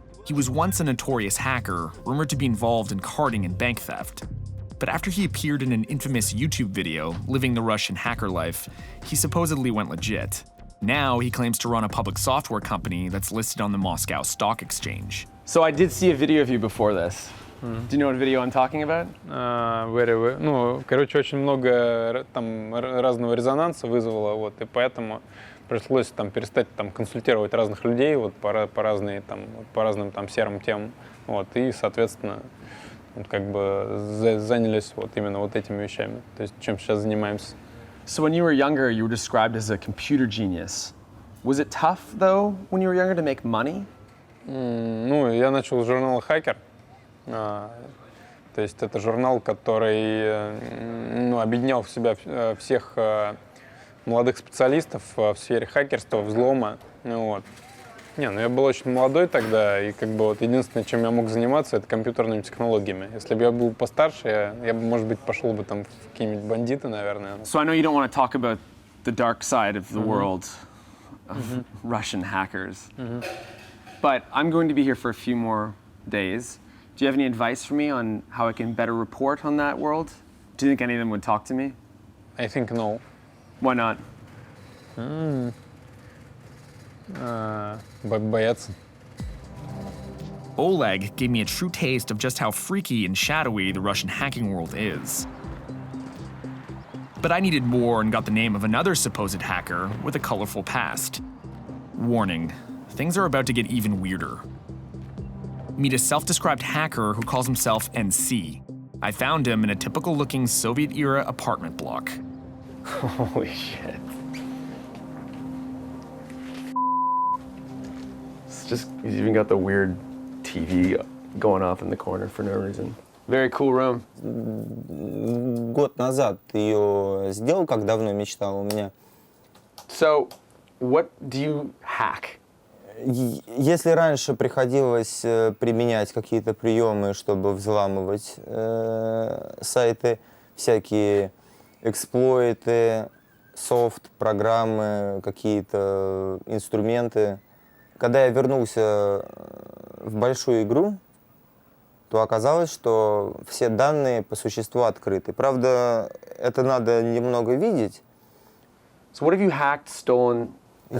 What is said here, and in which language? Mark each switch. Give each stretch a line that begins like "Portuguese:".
English: He was once a notorious hacker, rumored to be involved in carding and bank theft. But after he appeared in an infamous YouTube video, living the Russian hacker life, he supposedly went legit. Now he claims to run a public software company that's listed on the Moscow Stock Exchange. So I did see a video of you before this. Do you know what video I'm talking about?
Russian: Ну, короче, очень много там разного резонанса вызвало, вот, и поэтому пришлось там перестать там консультировать разных людей вот по разным там серым темам, вот, и соответственно вот, как бы занялись вот именно вот этими вещами, то есть чем сейчас занимаемся.
English: So when you were younger, you were described as a computer genius. Was it tough, though, when you were younger to make money?
Russian: Ну, я начал с журнала «Хакер». То есть это журнал, который объединял в себя всех молодых специалистов в сфере хакерства, взлома. Вот. Я был очень молодой тогда, и как бы вот единственное, чем я мог заниматься, это компьютерными технологиями. Если бы я был постарше, я бы, может быть, пошел бы там в какие-нибудь бандиты, наверное.
English: So I know you don't want to talk about the dark side of the world of Russian hackers, but I'm going to be here for a few more days. Do you have any advice for me on how I can better report on that world? Do you think any of them would talk to me? I think no. Why not?
Russian: Боятся.
English: Oleg gave me a true taste of just how freaky and shadowy the Russian hacking world is. But I needed more and got the name of another supposed hacker with a colorful past. Warning, things are about to get even weirder. Meet a self-described hacker who calls himself NC. I found him in a typical-looking Soviet-era apartment block. Holy shit. It's just, he's even got the weird TV going off in the corner for no reason. Very cool room.
Russian: Год назад ее сделал, как давно мечтал у меня.
English: So, what do you hack?
Russian: Если раньше приходилось применять какие-то приемы, чтобы взламывать сайты, всякие эксплойты, софт, программы, какие-то инструменты. Когда я вернулся в большую игру, то оказалось, что все данные по существу открыты. Правда, это надо немного видеть.
English: So what have you hacked, stolen, and